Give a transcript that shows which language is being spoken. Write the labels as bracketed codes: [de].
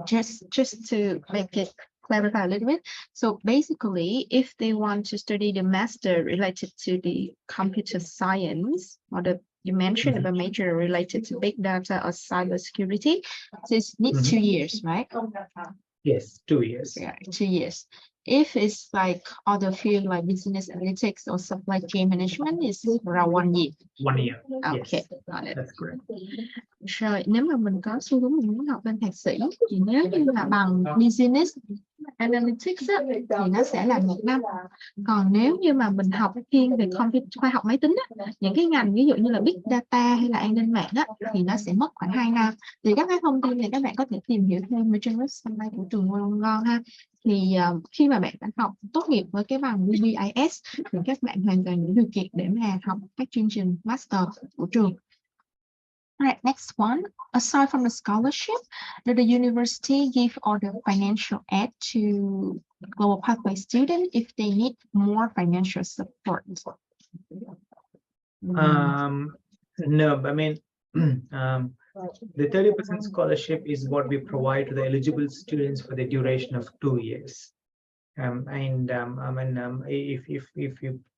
[en] Just to make it clarify a little bit. So basically, if they want to study the master related to the computer science, or you mentioned about major related to big data or cybersecurity, so it needs 2 years, right? Yes, 2 years. Yeah, 2 years. If it's like other field like business analytics or supply chain management, it's around 1 year. 1 year. Okay, Yes, got it. that's correct. [vi] Rồi, nếu mà mình có xu hướng mình muốn học lên thạc sĩ, thì nếu như là bằng business analytics á, thì nó sẽ là 1 năm. Còn nếu như mà mình học thiên về khoa học máy tính á, những cái ngành ví dụ như là big data hay là an ninh mạng á, thì nó sẽ mất khoảng 2 năm. Thì các cái thông tin này các bạn có thể tìm hiểu thêm ở trên website của trường Wollongong ha. Thì khi mà bạn đã học tốt nghiệp với cái bằng BBIS thì các bạn hoàn toàn đủ điều kiện để mà học các chương trình master của trường. [en] Alright, next one. Aside from the scholarship, does the university give all the financial aid to Global Pathway students if they need more financial support? No, I mean, the 30% scholarship is what we provide to the eligible students for the duration of 2 years. I mean, if you